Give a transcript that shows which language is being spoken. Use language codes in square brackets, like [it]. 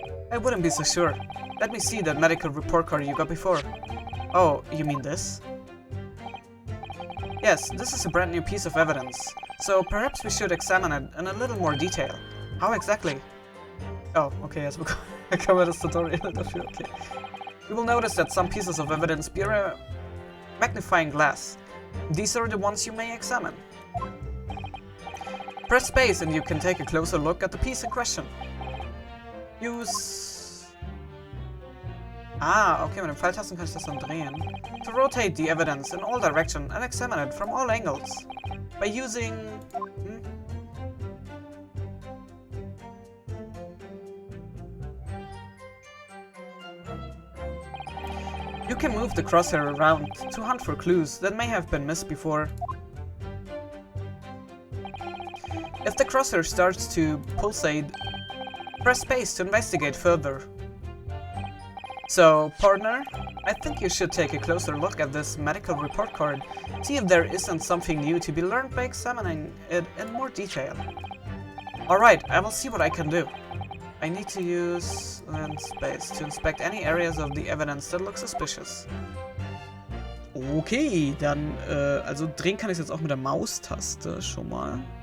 [en] I wouldn't be so sure. Let me see that medical report card you got before. Oh, you mean this? Yes, this is a brand new piece of evidence. So perhaps we should examine it in a little more detail. How exactly? [de] Oh, okay, jetzt bekommen wir das Tutorial dafür, okay. [en] You will notice that some pieces of evidence bear a magnifying glass. These are the ones you may examine. Press space and you can take a closer look at the piece in question. Use... [de] Ah, okay, mit den Pfeiltasten kann ich das dann drehen. [en] To rotate the evidence in all directions and examine it from all angles. By using... You can move the crosshair around to hunt for clues that may have been missed before. If the crosshair starts to pulsate, press space to investigate further. So, partner, I think you should take a closer look at this medical report card. See if there isn't something new to be learned by examining it in more detail. Alright, I will see what I can do. I need to use land space to inspect any areas of the evidence that look suspicious. [de] Okay, dann, also drehen kann ich jetzt auch mit der Maustaste schon mal.